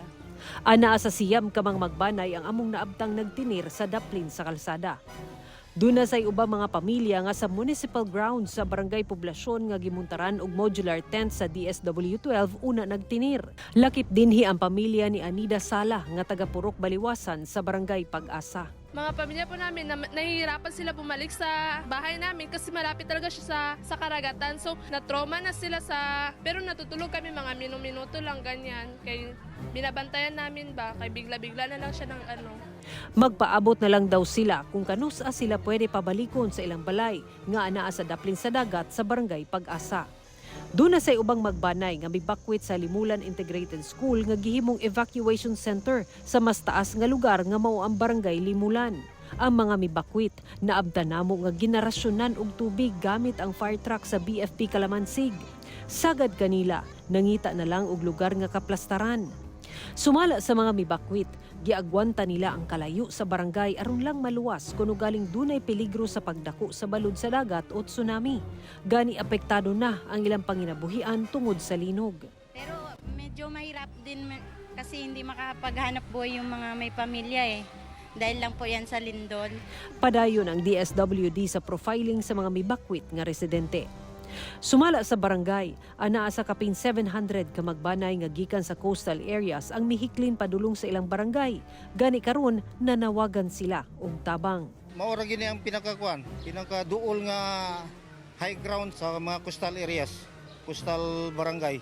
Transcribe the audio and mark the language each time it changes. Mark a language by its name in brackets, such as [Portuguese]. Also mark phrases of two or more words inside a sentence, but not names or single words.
[Cebuano] Anaa sa siyam kamang magbanay ang among naabtang nagtinir sa daplin sa kalsada. Duna say ubang mga pamilya nga sa municipal grounds sa barangay Poblasyon nga gimuntaran og modular tent sa DSW-12 una nagtinir. Lakip dinhi ang pamilya ni Anida Sala nga taga Purok Baliwasan sa barangay Pag-asa. [Filipino] Mga pamilya po namin, nahihirapan sila bumalik sa bahay namin kasi malapit talaga siya sa karagatan. So, na-trauma na sila pero natutulog kami mga minuto lang ganyan. Kay binabantayan namin ba, kay bigla-bigla na lang siya ng [Cebuano] Magpaabot na lang daw sila kung kanusa sila pwede pabalikon sa ilang balay nga anaa sa daplin sa dagat sa barangay Pag-asa. Doon na say ubang magbanay nga mibakwit sa Limulan Integrated School nga gihimong [English] evacuation center [Cebuano] sa mas taas nga lugar nga mao ang barangay Limulan. Ang mga mibakwit naabtan namo nga ginarasyonan og tubig gamit ang [English] fire truck [Cebuano] sa BFP Kalamansig. Sagad kanila nangita na lang og lugar nga kaplastaran. Sumala sa mga mibakwit, giagwanta nila ang kalayo sa barangay aron lang maluwas kuno galing dunay peligro sa pagdako sa balod sa dagat o tsunami. Gani apektado na ang ilang panginabuhian tungod sa linog. [Filipino] Pero medyo mahirap din kasi hindi makapaghanap buhay yung mga may pamilya Dahil lang po yan sa lindol. [Cebuano] Padayon ang DSWD sa profiling sa mga mibakwit nga residente. Sumala sa barangay, anaa sa kapin 700 ka magbanay nga gikan sa [English] coastal areas [Cebuano] ang mihiklin padulong sa ilang barangay. Gani karon nanawagan sila og tabang. Maura gini ang pinakaduol nga [English] high ground [Cebuano] sa mga [English] coastal areas, coastal barangay.